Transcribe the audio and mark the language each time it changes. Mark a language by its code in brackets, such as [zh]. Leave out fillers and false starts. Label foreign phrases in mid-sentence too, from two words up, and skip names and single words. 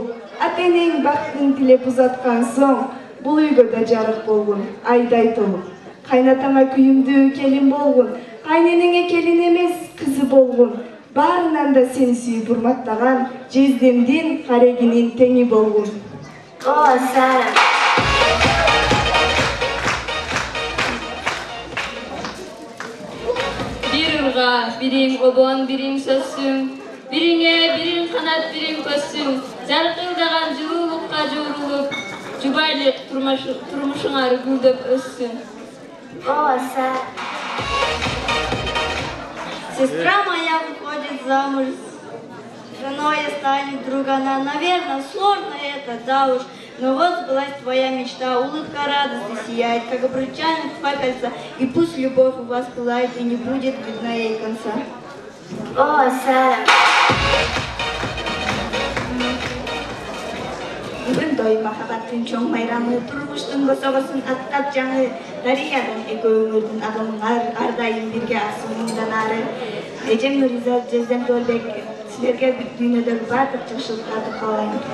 [ky] Ата-энең бактын тилеп узаткан соң, бул үйгө да жарык болгун, айдай толуп. Кайнатаңа күйүмдүү келин болгун, кайненеңе келин эмес, кызы болгун. Барынан да сени сүйүп урматтаган жездемдин карегинин теңи болгун. О, Сара. Бир урга, бириң обон, бириң сөзсүң, бириңе, бириң канат, бириң көзсүң, жаркылдаган жылуулукка жуурулуп, жубайлык турмушуңар гүлдөп өссүн. О, Сара. [ru] Сестра моя выходит замуж, женой станет друг она. Наверное, сложно это, да уж, но вот сбылась твоя мечта, улыбка радости сияет, как обручальных два кольца, и пусть любовь у вас пылает, и не будет видна ей конца. [ky] О, Сара. Бүгүн той махабаттын чоң майрамы, турмуштун босогосун аттап жаңы дарыядан экөөңөрдүн агымын ар дайым бирге асуундан ары. Эжем Нуриза, жездем Доорбек, силерге дүйнөдөгү баардык жакшылыктарды каалайм.